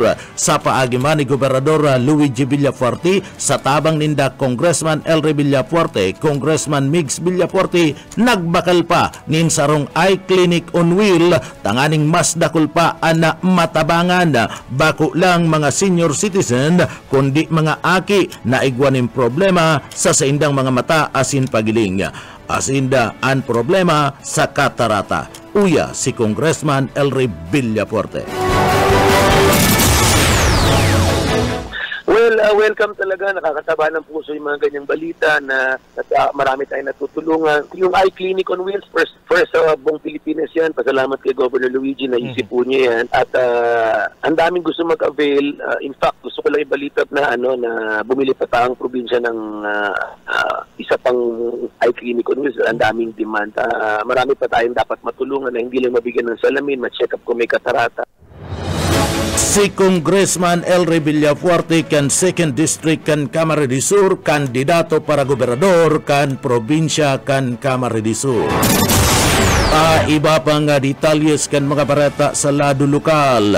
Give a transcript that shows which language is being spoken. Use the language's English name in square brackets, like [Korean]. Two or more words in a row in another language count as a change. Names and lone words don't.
[Bikol] sa paagiman ni Gobernador Luigi Villafuerte sa tabang ninda Congressman El Villafuerte, Congressman Migs Villafuerte nagbakal pa nin sarong iClinic on wheel tanganing mas dakol pa ana matabangan bako lang mga senior citizen kundi mga aki na igwanin problema sa saindang mga mata asin pagiling. Asinda ang problema sa katarata. Uya si Congressman El Villafuerte. [English] Well, Well, welcome talaga. [Filipino] Nakakataba ng puso yung mga ganyang balita na marami tayong natutulungan. Yung iClinic on Wheels, first sa buong Pilipinas yan. Pasalamat kay Governor Luigi na isip po niya yan. At ang daming gusto mag-avail. [English] In fact, [Filipino] gusto ko lang ibalita na na bumili pa taong probinsya ng isa pang iClinic on Wheels. Ang daming demand. Marami pa tayong dapat matulungan na hindi lang mabigyan ng salamin, ma-check up kung may katarata. [Bikol] Si Congressman Elry Villafuerte kan 2nd District kan Camarines Sur, kandidato para gobernador kan probinsya kan Camarines Sur. Iba pang detalyes kan mga barata sa lado lokal.